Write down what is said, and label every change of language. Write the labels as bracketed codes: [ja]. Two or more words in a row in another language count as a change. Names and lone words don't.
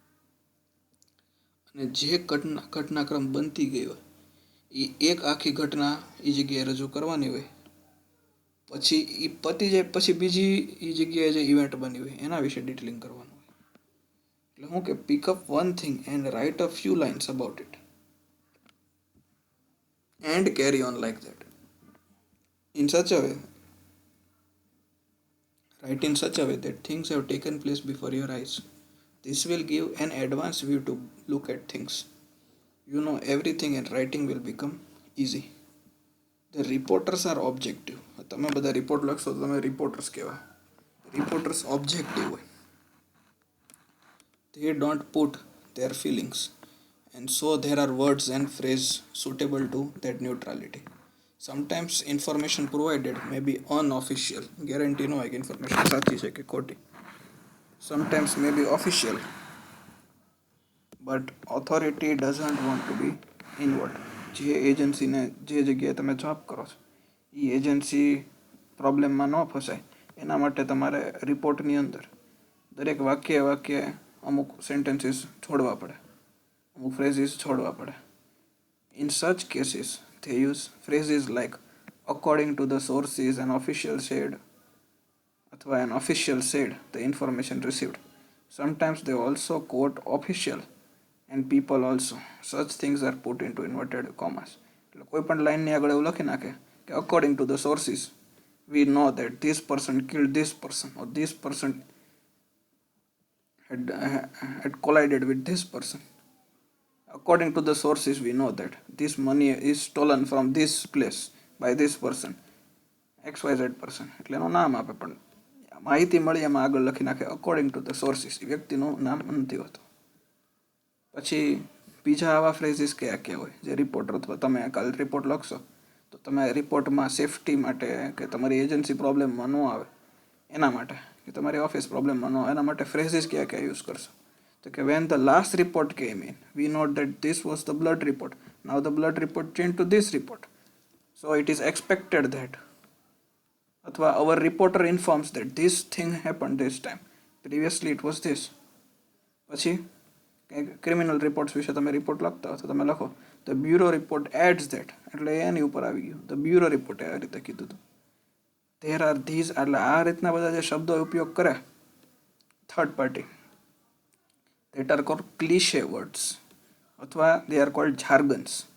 [gu] અને જે ઘટનાક્રમ બનતી ગઈ હોય એ એક આખી ઘટના એ જગ્યાએ રજૂ કરવાની હોય. પછી એ પતી જાય પછી બીજી એ જગ્યાએ જે ઇવેન્ટ બની હોય એના વિશે ડિટેલિંગ કરવાનું હોય. એટલે હું કે [en] pick up one thing and write a few lines about it and carry on like that in such a way write in such a way that things have taken place before your eyes. This will give an advanced view to look at things. You know everything and writing will become easy. The reporters are objective. [gu] તમે બધા રિપોર્ટ લખશો તો તમે રિપોર્ટર્સ કહેવાય. રિપોર્ટર્સ ઓબ્જેક્ટિવ હોય. [en] They don't put their feelings, and so there are words and phrases suitable to that neutrality. Sometimes information provided may be unofficial. [gu] Guarantee no હોય કે ઇન્ફોર્મેશન સાચી છે કે ખોટી. [en] Sometimes may be official, but authority doesn't want to be involved. [gu] જે એજન્સીને જે જગ્યાએ તમે જોબ કરો છો એ એજન્સી પ્રોબ્લેમમાં ન ફસાય એના માટે તમારે રિપોર્ટની અંદર દરેક વાક્ય અમુક સેન્ટેન્સીસ છોડવા પડે, અમુક ફ્રેઝીસ છોડવા પડે. [en] In such cases, they use phrases like according to the sources an official said અથવા an official said the information received. Sometimes they also quote official and people also. Such things are put into inverted commas. [gu] એટલે કોઈ પણ લાઇનની આગળ એવું લખી નાખે કે [en] according to the sources we know that this person killed this person or this person had collided with this person. According to the sources we know that this money is stolen from this place by this person XYZ person. [gu] એટલે એનું નામ આપે પણ માહિતી મળી એમાં આગળ લખી નાખે [en] according to the sources. [gu] એ વ્યક્તિનું નામ નથી હોતું. પછી બીજા આવા ફ્રેઝીસ કયા કયા હોય જે રિપોર્ટર અથવા તમે કાલે રિપોર્ટ લખશો તો તમે રિપોર્ટમાં સેફટી માટે કે તમારી એજન્સી પ્રોબ્લેમમાં ન આવે એના માટે કે તમારી ઓફિસ પ્રોબ્લેમમાં ન આવે એના માટે ફ્રેઝીસ કયા કયા યુઝ કરશો તો કે [en] when the last report came in we note that this was the blood report. Now the blood report changed to this report, so it is expected that અથવા our reporter informs that this thing happened this time, previously it was this. [gu] પછી ક્રિમિનલ રિપોર્ટ્સ વિશે તમે રિપોર્ટ લખતા હો તો તમે લખો [en] the bureau report adds that [gu] એટલે એની ઉપર આવી ગયું [en] the bureau [gu] રિપોર્ટે આ રીતે કીધું હતું. [en] there are these [gu] એટલે આ રીતના બધા જે શબ્દો ઉપયોગ કરે [en] third party that are called cliche words અથવા they are called jargons.